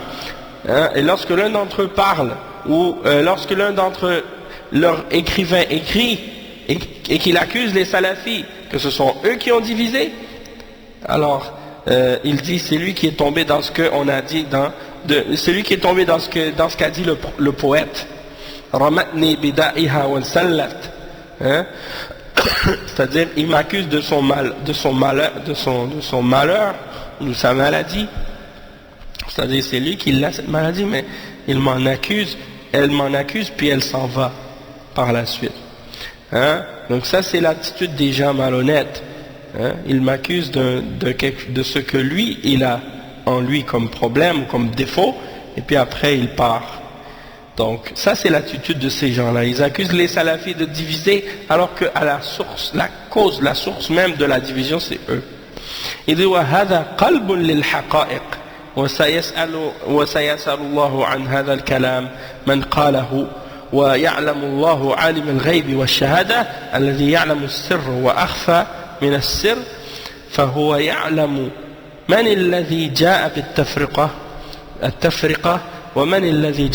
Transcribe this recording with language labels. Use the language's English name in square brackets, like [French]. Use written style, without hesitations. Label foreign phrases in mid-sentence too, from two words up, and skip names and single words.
[French] Et lorsque l'un d'entre eux parle, ou lorsque l'un d'entre leurs écrivains écrit, et qu'il accuse les salafis que ce sont eux qui ont divisé, alors il dit c'est lui qui est tombé dans ce qu'on a dit c'est lui qui est tombé dans ce qu'a dit le poète. [Arabic] رمتني بدائها وانسلت. [French] C'est-à-dire il m'accuse de son malheur, ou sa maladie. C'est-à-dire c'est lui qui a cette maladie, mais elle m'en accuse puis elle s'en va par la suite. Donc ça c'est l'attitude des gens malhonnêtes. Il m'accuse de ce que lui il a en lui comme problème, comme défaut, et puis après il part. Donc ça c'est l'attitude de ces gens-là. Ils accusent les salafis de diviser alors que à la source même de la division c'est eux. Il dit [Arabic] وَهَذَا قَلْبٌ لِلْحَقَائِقِ وسيسأل الله عن هذا الكلام من قاله ويعلم الله عالم الغيب والشهادة الذي يعلم السر وأخفى من السر فهو يعلم من الذي جاء بالتفرقة ومن الذي